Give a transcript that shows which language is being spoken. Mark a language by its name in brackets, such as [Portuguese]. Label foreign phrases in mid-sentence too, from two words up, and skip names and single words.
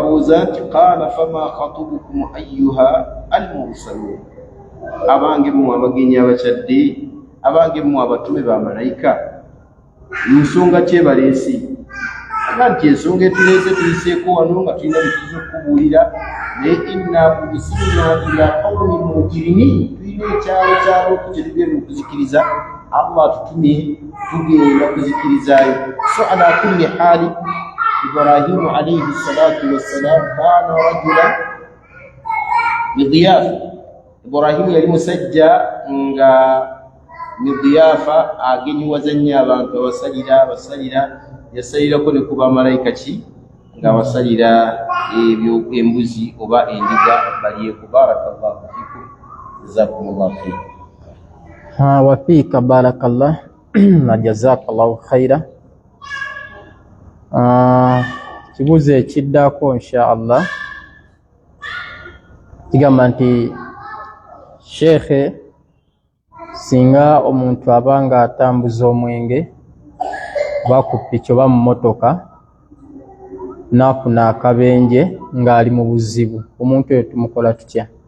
[Ganda] buuza nti [Arabic] قال فما خطبكم أيها المرسلون [Ganda] abange mmwe abagenyi abakyadde abange mmwe abatume ba malayika nsonga kyebaleese aga nti ensonga etuleese tuyiseeko wano nga tulina bituza okubuulira naye [Arabic] إنا أرسلنا إلى قوم [Ganda] mujrimin tulina ekyalo kyetugenda okuzikiriza Allah atutumye tugenda kuzikirizayo so ala [Arabic] كل حال إبراهيم عليه الصلاة والسلام كان رجلا بالضيافة [Ganda] Ibrahimu yali musajja nga bidiyafa agenyiwaza nnyo abantu abasalira yasalirako ne kuba malayika ki nga basalira ebyo embuzi oba endiga balyeku [Arabic] بارك الله فيكم جزاكم الله خيرا وفيك بارك الله [Ganda] na [Arabic] جزاك الله خيرا [Ganda] kibuuzo ekiddako [Arabic] إن شاء الله [Ganda] kigamba nti sheekhe singa omuntu abanga atambuza omwenge bakupiki oba mu motoka nafuna akabenje ng'ali mu buzibu omuntu oyo tumukola tutya